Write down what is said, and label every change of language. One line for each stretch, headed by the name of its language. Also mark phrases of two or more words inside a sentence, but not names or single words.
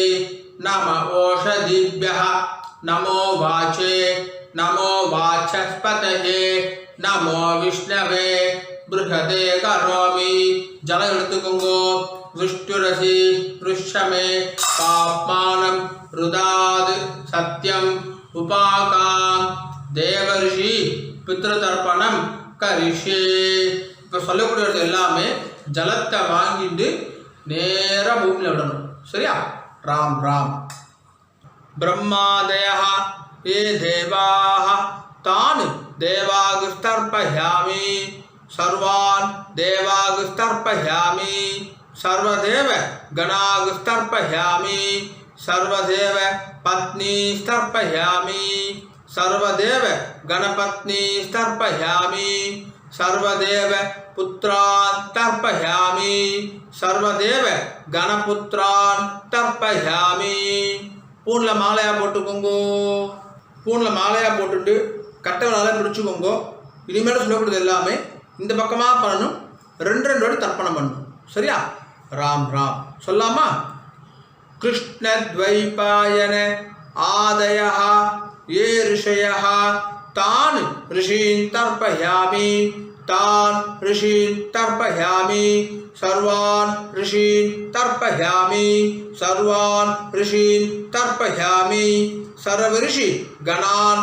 Sanskrit: नमः ओषधिभ्यः नमो वाचे नमो वाचस्पतये नमो विष्णवे बृहदे करोमि जल ऋतुकुंगो विष्णुरसि पृष्ठमे पाप्मानं रुदाद सत्यम उपाकाम देवर्षि पितृतर्पणம் கரிஷே.
Tamil: இப்போ சொல்லக்கூடியது எல்லாமே ஜலத்தை வாங்கிட்டு நேராக பூமியில் விடணும். சரியா? ராம் ராம்.
Sanskrit: ब्रह्मादयः ये देवाः तान् देवागुस्तर्पयामि सर्वान् देवागुस्तर्पयामि सर्वदेव गणागुस्तर्पयामि सर्वदेव पत्नीस्तर्पयामि सर्वदेव गणपत्नीस्तर्पयामि सर्वदेव पुत्रान् तर्पयामि सर्वदेव गणपुत्रान् तर्पयामि.
Tamil: பூனில் மாலையாக போட்டுக்கோங்கோ. பூனில் மாலையாக போட்டுட்டு கட்டைகளால் பிடிச்சிக்கோங்கோ. இனிமேல் சொல்லக்கூடியது எல்லாமே இந்த பக்கமாக பண்ணணும். ரெண்டு வாட்டி தர்ப்பணம் பண்ணணும். சரியா? ராம் ராம். சொல்லாமா?
Sanskrit: कृष्णद्वैपायन आदयः ये ऋषयः तान् ऋषीन् तर्पयामि तान् ऋषीन् तर्पयामि सर्वान् ऋषीन् तर्पयामि सर्वान् ऋषीन् तर्पयामि सर्वऋषि गणान्